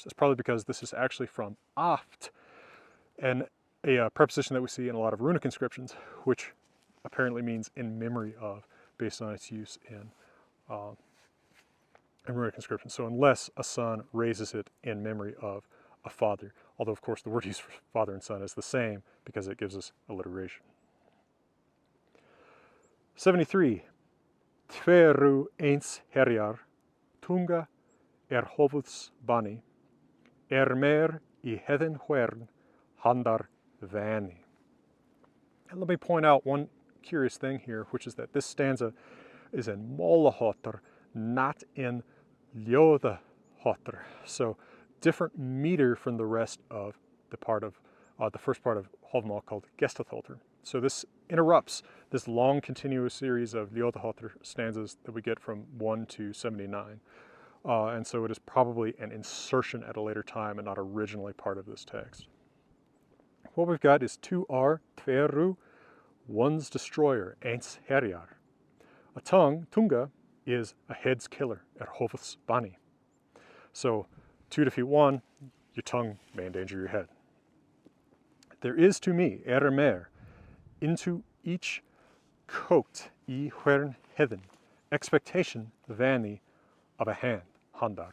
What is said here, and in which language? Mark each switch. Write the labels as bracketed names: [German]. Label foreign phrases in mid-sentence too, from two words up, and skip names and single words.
[English] That's probably because this is actually from aft, and a preposition that we see in a lot of runic inscriptions, which apparently means in memory of, based on its use in runic inscriptions. So unless a son raises it in memory of a father, although of course the word used for father and son is the same because it gives us alliteration. 73. [Old Norse] Tveru eins herjar, tunga höfuðs bani, mer I heðin hvern handar vani. [English] And let me point out one curious thing here, which is that this stanza is in Molahotter, not in Ljóðahotter. So different meter from the rest of the first part of Hávamál called Gestaþolter. So this interrupts this long continuous series of Ljóðahotter stanzas that we get from 1 to 79. And so it is probably an insertion at a later time and not originally part of this text. What we've got is 2R, tveru, one's destroyer, [Old Norse] eins herjar. [English] A tongue, tunga, is a head's killer, [Old Norse] höfuðs bani. [English] So 2 defeat 1, your tongue may endanger your head. There is to me, mer, into each coat, [Old Norse] I hvern heðin, [English] expectation, vani, of a hand, handar.